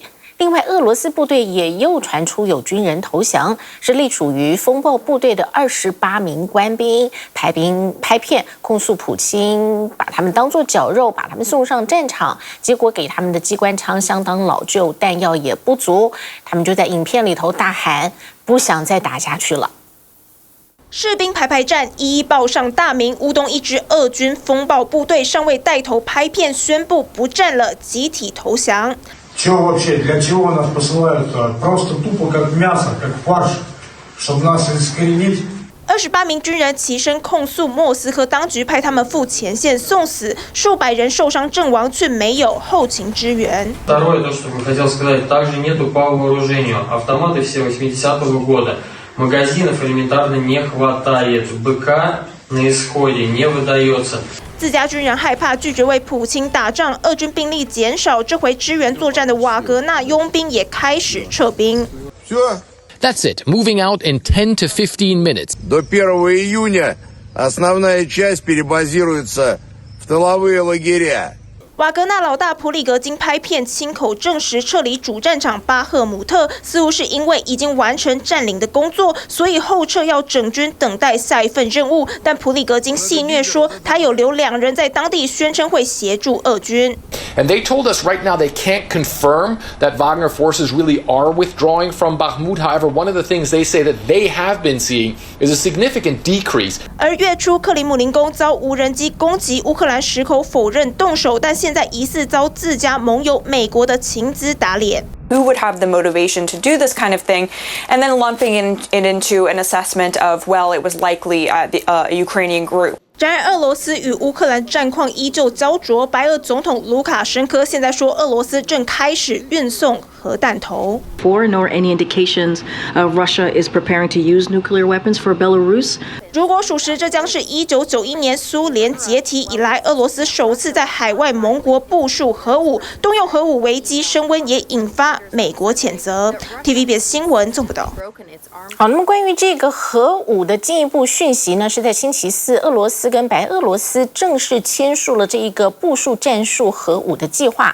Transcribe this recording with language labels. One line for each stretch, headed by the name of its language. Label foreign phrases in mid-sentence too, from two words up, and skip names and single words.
Chinese: 另外，俄罗斯部队也又传出有军人投降，是隶属于风暴部队的28名官兵拍片控诉普京把他们当作绞肉，把他们送上战场，结果给他们的机关枪相当老旧，弹药也不足，他们就在影片里头大喊不想再打下去了。士兵排站，一一报上大名。乌东一支俄军风暴部队尚未带头拍片宣布不战了，集体投降。
Russian: Чего вообще? Для чего нас посылают? Просто тупо как мясо, как фарш, чтобы нас искоренить.
Chinese: 28 名军人齐声控诉莫斯科当局派他们赴前线送死，数百人受伤阵亡，却没有后勤支援。
Russian: Второе, то, что бы хотел сказать, также нету по вооружению. Автоматы все 80-го года. Магазинов элементарно не хватает. БК на исходе не выдается.
Chinese: 自家军人害怕拒绝为普京打仗，俄军兵力减少，这回支援作战的瓦格纳佣兵也开始撤兵。
English: That's it, moving out in 10 to 15 minutes.
Russian: До 1 июня основная часть перебазируется в тыловые лагеря.
Chinese: 瓦格纳老大普里格金拍片亲口证实撤离主战场巴赫姆特，似乎是因为已经完成占领的工作，所以后撤要整军等待下一份任务。但普里格金戏谑说，他有留2人在当地，宣称会协助俄军。
English: And they told us right now they can't confirm that Wagner forces really are withdrawing from Bakhmut. However, one of the things they say that they have been seeing is a significant decrease.
Chinese: 而月初克里姆林宫遭无人机攻击，乌克兰矢口否认动手，但现在疑似遭自家盟友美国的情资打脸。
English: Who would have the motivation to do this kind of thing, and then lumping it into an assessment of, well, it was likely a Ukrainian group.
Chinese: 然而，俄罗斯与乌克兰战况依旧焦灼。白俄总统卢卡申科现在说，俄罗斯正开始运送核弹头。
English: Nor any indications Russia is preparing to use nuclear weapons for Belarus.
Chinese: 如果属实，这将是1991年苏联解体以来，俄罗斯首次在海外盟国部署核武，动用核武危机升温，也引发美国谴责。TVBS 新闻综合报道。好，那么关于这个核武的进一步讯息呢，是在星期四，俄罗斯跟白俄罗斯正式签署了这一个部署战术核武的计划。